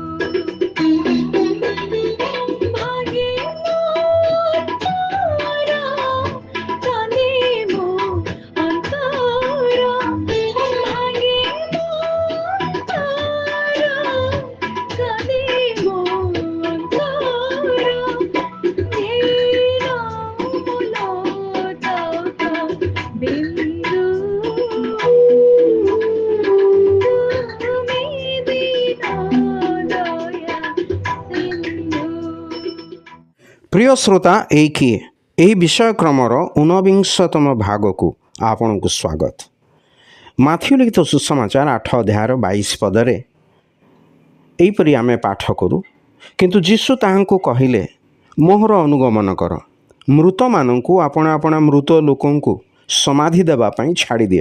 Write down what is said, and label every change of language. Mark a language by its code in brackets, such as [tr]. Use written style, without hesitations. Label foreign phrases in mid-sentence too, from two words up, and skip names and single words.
[or] ଭାଗେ ମୋର କାନ୍ଦେ ମୋ ଅନ୍ତର, ଭାଗେ ମୋର କାନ୍ଦେ ମୋ ଅନ୍ତର। ନୀଳମୂଲତକ ବିନ୍ଦୁ, ତୁମେ ବିନା ଦୟା ସିନ୍ଧୁ। ପ୍ରିୟ ଶ୍ରୋତା, ଏହି ବିଷୟକ୍ରମର 49ତମ ভাগକୁ ଆପଣଙ୍କୁ ସ୍ୱାଗତ। ମାଥ୍ୟୁ ଲିଖିତ ସୁସମାଚାର 8 ଅଧ୍ୟାୟର 22 ପଦରେ ଏହିପରି ଆମେ ପାଠ କରୁ, କିନ୍ତୁ ଯୀଶୁ ତାହାଙ୍କୁ କହିଲେ, ମୋହର ଅନୁଗମନ କର। ମୃତମାନଙ୍କୁ ଆପଣା ଆପଣା ମୃତ ଲୋକଙ୍କୁ ସମାଧି ଦେବା ପାଇଁ ଛାଡ଼ିଦିଏ।